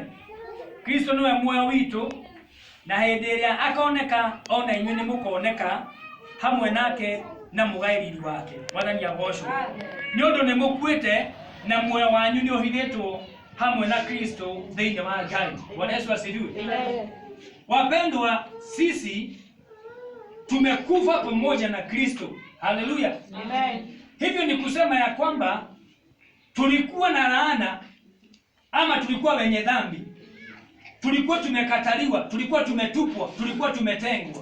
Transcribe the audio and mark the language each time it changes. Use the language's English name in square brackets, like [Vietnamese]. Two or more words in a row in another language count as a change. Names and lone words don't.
[Kikuyu] Kristo niwe muoyo witu, na hĩndĩ ĩrĩa akoneka ona inyuĩ nĩ mũkoneka hamwe nake na mũgaĩrĩri wake. Mwathani agocwo. Nĩũndũ nĩ mũkuĩte na muoyo wanyu nĩ ũhithĩtwo hamwe na Kristo thĩinĩ wa Ngai. [Swahili] Bwana Yesu asifiwe. Wapendwa, sisi tumekufa pamoja na Kristo. Haleluya. Amen. Hivyo ni kusema ya kwamba tulikuwa na laana ama tulikuwa wenye dhambi. Tulikuwa tumekataliwa, tulikuwa tumetupwa, tulikuwa tumetengwa.